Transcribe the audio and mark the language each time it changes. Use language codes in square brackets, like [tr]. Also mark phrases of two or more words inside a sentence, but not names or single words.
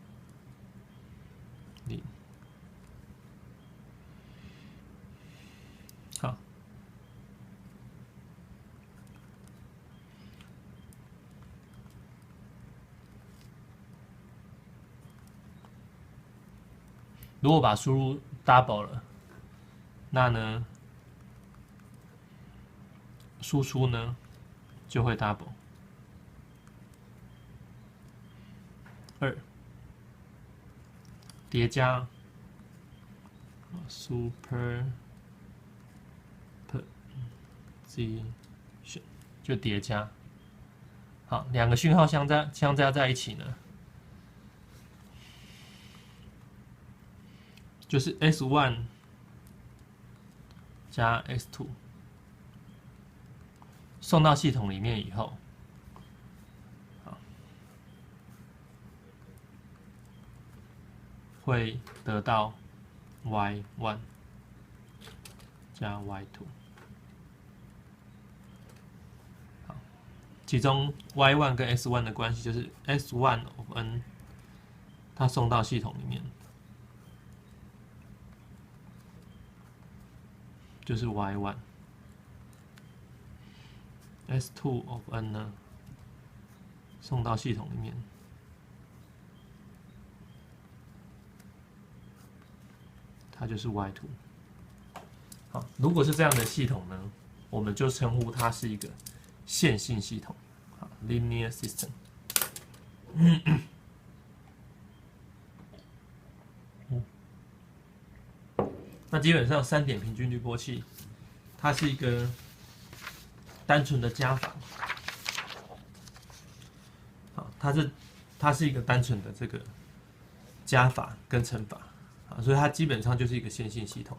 [zh] 好，如果把輸入 double 了，那呢，輸出呢就會 double。2疊加 superposition 就疊加。好，兩個訊號相加在一起呢，就是 S1 加 S2 送到系統裡面以後，會得到 Y1 加 Y2。好，其中 Y1 跟 S1 的關係就是 [en] S1 of n， [zh] 它送到系統裡面，就是 Y1。 [en] S2 of n [zh] 呢，送到系統裡面，它就是 Y2。好，如果是這樣的系統呢，我們就稱呼它是一個線性系統，好 ， [en] linear system。 [zh] 那基本上3點平均濾波器，它是一個單純的加法，好，它是一個单純的這個加法跟乘法，啊，所以它基本上就是一個線性系統。